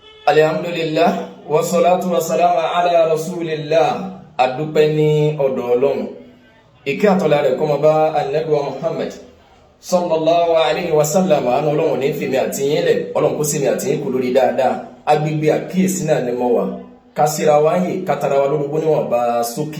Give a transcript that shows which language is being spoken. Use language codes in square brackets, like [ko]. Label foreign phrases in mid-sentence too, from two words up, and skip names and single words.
[ar] الحمد لله والصلاة والسلام على رسول الله. [yo] Adúpẹ́ ní ọ̀dọ̀ Ọlọ́run. Ìkẹ́ àtọ́lá rẹ̀ kó máa bá An-Nabawiyyah Muhammad [ar] صلى الله عليه وسلم. [yo] Àánú Ọlọ́run ní fèmí àti yín lẹ̀. Ọlọ́run kó sí mi àti yín kú lórí dáadáa. Agbègbè àkíyèsí náà ni mo wà. Kásíra wáyé kátara wa lórúkọ níwọ̀n bá sókí.